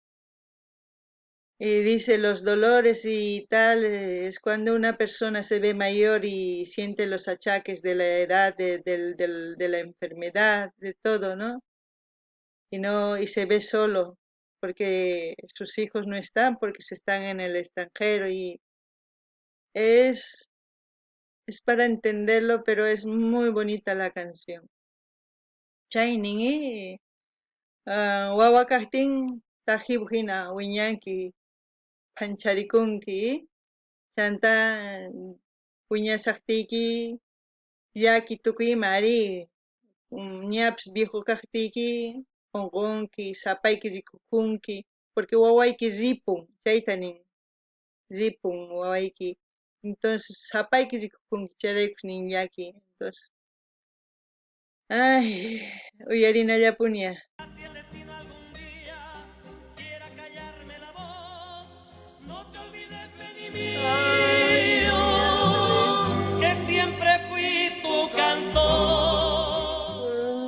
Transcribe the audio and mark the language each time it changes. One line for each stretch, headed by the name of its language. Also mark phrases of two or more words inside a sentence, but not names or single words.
Spanish: Y dice los dolores y tal, es cuando una persona se ve mayor y siente los achaques de la edad, de la enfermedad, de todo, ¿no? Y no, y se ve solo, porque sus hijos no están, porque se están en el extranjero y es, es para entenderlo, pero es muy bonita la canción.
Quechua: Shining, wawakahtin tajibujina wiñanki pancharikunki chanta puñasaqtiki llaki tukuy mari ñapas viejo kaqtiki qunqunki sapayki rikukunki porque wawayki ripun chayta nin ripun wawayki entonces sapayki rikukunki chayraykun nin llaki entonces ay uyarinallapuña.
Spanish: Si el destino algún día quiera callarme la voz, no te olvides de mí Ay, mío, que siempre fui tu cantor.